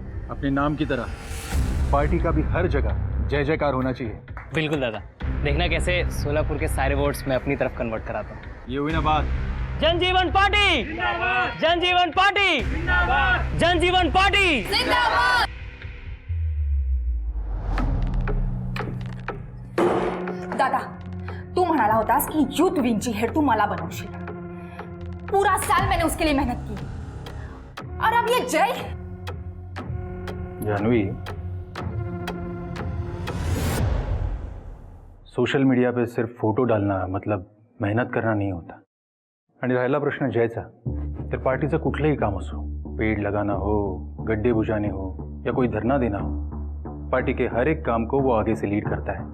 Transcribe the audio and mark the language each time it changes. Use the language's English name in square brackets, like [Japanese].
[Hindi] अपने नाम की तरह पार्टी का भी हर जगह जय जयकार होना चाहिए। बिल्कुल दादा, देखना कैसे सोलापुर के सारे वोट्स मैं अपनी तरफ कन्वर्ट कराता हूँ। ये हुई ना बात। जनजीवन पार्टी जिंदाबाद, जनजीवन पार्टी जिंदाबाद, जनजीवन पार्टी जिंदाबाद। [Marathi] दादा, तू म्हणाला होतास की यूथ विंगची हेड तू मला बनवशील। [Hindi] पूरा साल मैंने उसके लिए मेहनत की, और अब ये जय। जानवी, सोशल मीडिया पे सिर्फ फोटो डालणं मतलब मेहनत करणं नाही होता। [Marathi] आणि राहिला प्रश्न जयचा, तर पार्टीचं कुठलंही काम असो, [Hindi] पेड़ लगाना हो, गड्ढे बुझाने हो या कोई धरना देना हो, पार्टी के हर एक काम को वो आगे से लीड करता है।